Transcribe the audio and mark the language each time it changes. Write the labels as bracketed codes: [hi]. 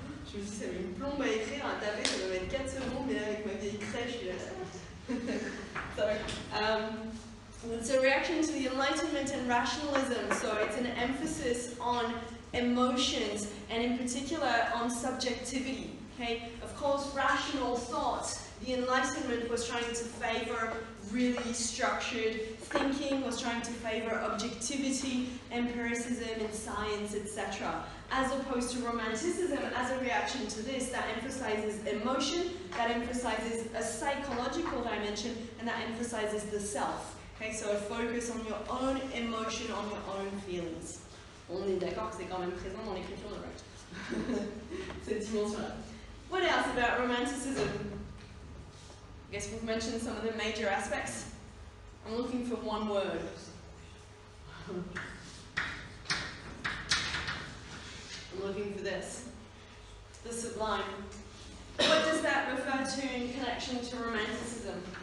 [fr] Je me dis, ça met une plombe à écrire, à taper, ça doit mettre 4 secondes, mais avec ma vieille crèche, [en] Sorry. It's a reaction to the Enlightenment and rationalism, so it's an emphasis on emotions, and in particular on subjectivity. Okay? Of course, rational thought, the Enlightenment was trying to favor really structured thinking, was trying to favor objectivity, empiricism in science, etc. As opposed to Romanticism, as a reaction to this, that emphasizes emotion, that emphasizes a psychological dimension, and that emphasizes the self. Okay, so a focus on your own emotion, on your own feelings. [fr] On est d'accord que c'est quand même présent dans l'écriture de Wright. Cette dimension-là. [en] What else about Romanticism? I guess we've mentioned some of the major aspects. I'm looking for one word. I'm looking for this. The sublime. What does that refer to in connection to Romanticism?